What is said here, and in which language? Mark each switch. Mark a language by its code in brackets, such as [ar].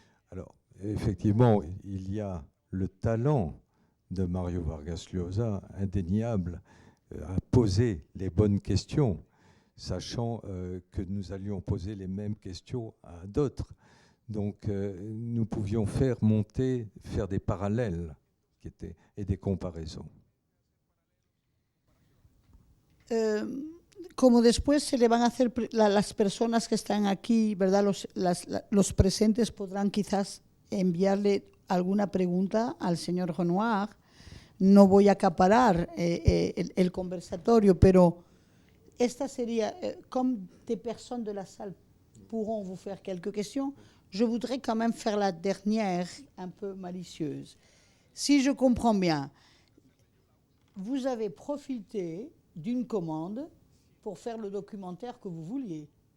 [fr] Alors, effectivement, il y a le talent de Mario Vargas Llosa, indéniable, à poser les bonnes questions, sachant que nous allions poser les mêmes questions à d'autres. Donc, nous pouvions faire des parallèles et des comparaisons. [es] Como después se le van a hacer las personas que están aquí, ¿verdad? Los presentes podrán quizás enviarle alguna pregunta al señor Renoir. no voy a acaparar el conversatorio, pero esta sería, [fr] comme des personnes de la salle pourront vous faire quelques questions, je voudrais quand même faire la dernière, un peu malicieuse. Si je comprends bien, vous avez profité d'une commande pour faire le documentaire que vous vouliez.